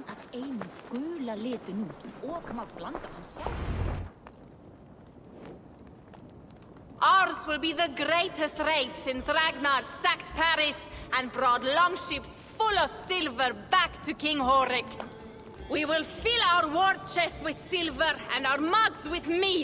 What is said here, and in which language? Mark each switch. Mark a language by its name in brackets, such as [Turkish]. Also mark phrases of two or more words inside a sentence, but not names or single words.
[Icelandic] einu gula litun út og mátt blanda hann sjálf. [English] Ours will be the greatest raid since Ragnar sacked Paris and brought longships full of silver back to King Horik. We will fill our war chest with silver and our mugs with mead.